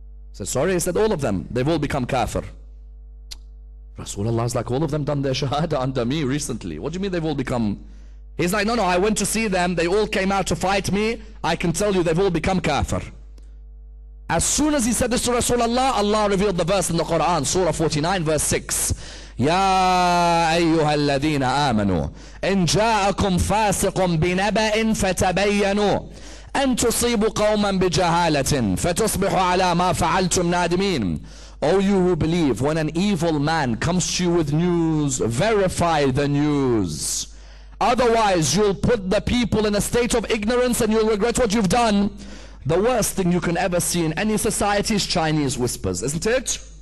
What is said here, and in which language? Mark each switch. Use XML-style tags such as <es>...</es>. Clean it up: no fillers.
<en>He said, sorry? He said, all of them, they've all become kafir. Rasulullah is like, all of them done their shahada under me recently. What do you mean they've all become? He's like, no, I went to see them. They all came out to fight me. I can tell you they've all become kafir. As soon as he said this to Rasulullah, Allah revealed the verse in the Quran, Surah 49, verse 6.</en> <ar>يا أيها الذين آمنوا إن جاءكم فاسق بنبأ فتبينوا أن تصيبوا قوما بجهالة فتصبحوا على ما فعلتم نادمين.</ar> <en>O you who believe, when an evil man comes to you with news, verify the news. Otherwise, you'll put the people in a state of ignorance and you'll regret what you've done. The worst thing you can ever see in any society is Chinese whispers, isn't it?</en>